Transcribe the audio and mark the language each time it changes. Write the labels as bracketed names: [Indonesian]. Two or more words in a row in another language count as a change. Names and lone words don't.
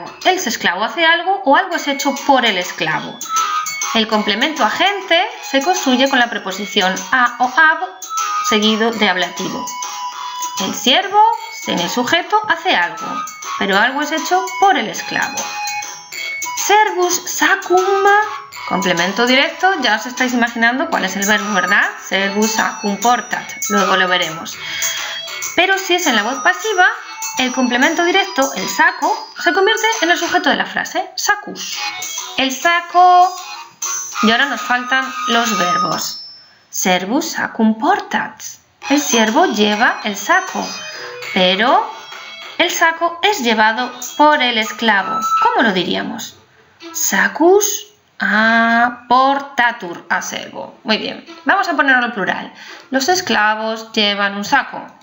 [Spanish] El esclavo hace algo o algo es hecho por el esclavo. El complemento agente se construye con la preposición a o ab seguido de ablativo. El siervo, en el sujeto, hace algo. pero algo es hecho por el esclavo. [Latin] Servus sacum, [Spanish] complemento directo, ya os estáis imaginando cuál es el verbo, ¿verdad? [Latin] Servus sacum portat, [Spanish] luego lo veremos. Pero si es en la voz pasiva, el complemento directo, el saco, se convierte en el sujeto de la frase, sacus. El saco. Y ahora nos faltan los verbos. [Latin] Servus sacum portat. [Spanish] El siervo lleva el saco, pero el saco es llevado por el esclavo. ¿Cómo lo diríamos? [Latin] Sacus portatur a servo. [Spanish] Muy bien, vamos a ponerlo en plural. Los esclavos llevan un saco.